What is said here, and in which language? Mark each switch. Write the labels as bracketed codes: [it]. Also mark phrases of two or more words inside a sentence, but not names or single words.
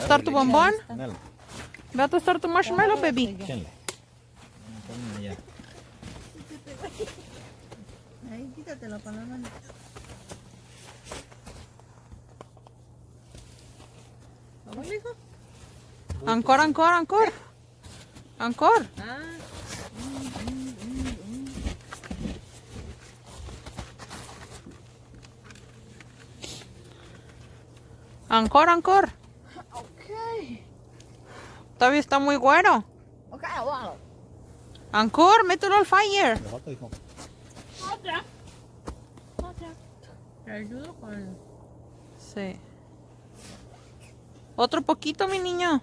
[es] tostar tu bombón. Nel, Ve a tostar tu [en] marshmallow, baby. [es] échenle. Ponme ya. Ahí, quítatelo con la mano. ¿Vamos, hijo? Ancor, ancor, ancor. Ancor. Ah. Ancor, ancor. Ok. Todavía está muy güero. Ok, wow. Ancor, mételo al fire. Le falta, hijo. Te ayudo con... Sí. Otro poquito, mi niño.